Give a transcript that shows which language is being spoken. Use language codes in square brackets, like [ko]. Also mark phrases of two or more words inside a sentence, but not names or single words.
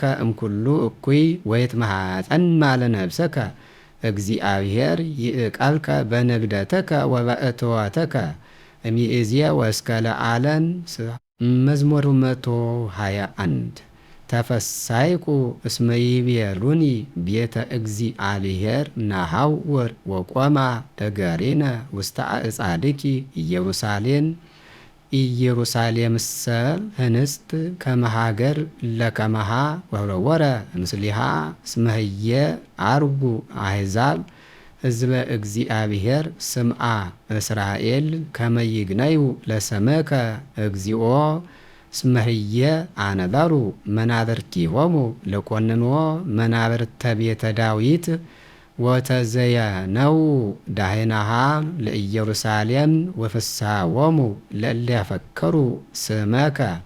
[gez] እምኩሉ እኩይ ወይትመሐፀን ለነፍስከ እግዚአብሔር ይዕቀብከ በንግደትከ ወበእትወትከ እምይእዜሰ ወእስከ ለዓለም። መዝሙር 121 ተፈሳይኩ እስመ ይቤሉኒ ቤተ እግዚአብሔር ናሐውር ወቆማ እገሪነ ውስተ አዕጻድኪ ኢየሩሳሌምሰ ህንጽት ከመ ሀገር ለከመሃ ወረወረ ምስሊሃ እስመ ህየ አርጉ አሕዛብ ሕዝበ እግዚአብሔር ስምዓ እስራኤል ከመ ይግነዩ ለስምከ እግዚኦ እስመ ህየ አነበሩ መናብርቲሆሙ ለኰንኖ መናብርተ ቤተ ዳዊት ወተዘየነው ዳህናሃ ለኢየሩሳሌም ወፍስሐዎሙ ለእለ ያፈከሩ ስመከ